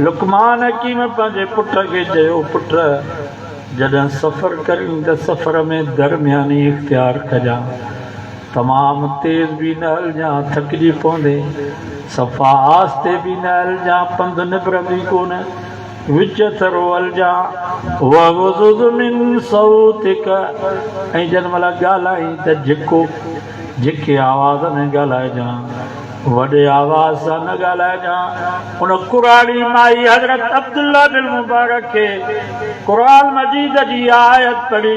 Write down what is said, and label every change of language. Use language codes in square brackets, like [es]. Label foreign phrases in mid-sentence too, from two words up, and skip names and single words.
[sd] लुक़मान हकीम पंहिंजे पुट खे चयो, पुट जॾहिं सफ़र करीं त सफ़र में दरमियानी इख़्तियार कजां, तमामु तेज़ भी न हलजां, थकिजी पवंदे, सफ़ा आस्ते भी न हलजां, पंधु निबिरंदी कोन, विच थरो हलजां। [ar] واغضض من صوتك. [sd] ऐं जंहिं महिल ॻाल्हाई त झिको झिके आवाज़ में ॻाल्हाइजां, वॾे आवाज़ सां न ॻाल्हाइजांइ। उन कुरानी माई हज़रत अब्दुल्ला बिन मुबारक खे क़ुरान मजीद जी आयत पढ़ी